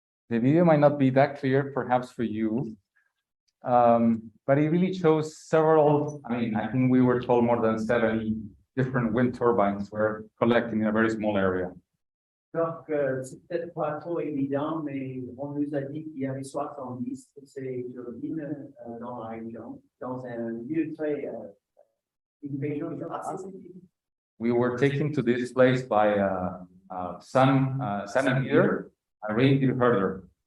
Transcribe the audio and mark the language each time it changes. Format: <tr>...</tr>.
<en>The video might not be that clear, perhaps for you, But it really shows several, I mean, I think we were told more than 70 different wind turbines were collected in a very small area.</en> <fr>Donc, c'est peut-être pas trop évident, mais on nous a dit qu'il y avait 70 de ces turbines dans la région, dans un lieu très, une région assez spécifique.</fr> <en>We were taken to this place by a sun meter, a reindeer herder.</en>